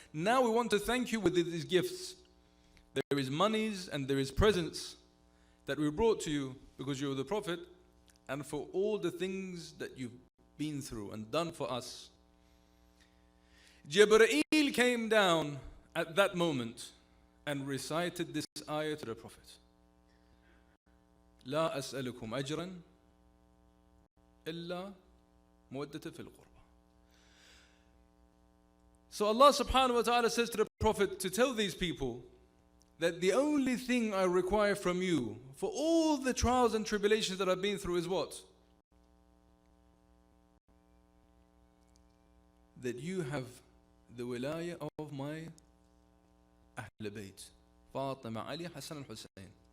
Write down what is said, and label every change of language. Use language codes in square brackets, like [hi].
[en] Now we want to thank you with these gifts. There is monies and there is presents that we brought to you because you are the Prophet, and for all the things that you've been through and done for us. Jibreel came down at that moment and recited this ayah to the Prophet. [ar] لا أسألكم أجرا إلا مودة في القربى. [en] So Allah subhanahu wa ta'ala says to the Prophet to tell these people that the only thing I require from you for all the trials and tribulations that I've been through is what? That you have the wilaya of my Ahl Bayt, Fatima, Ali, Hassan and Hussain.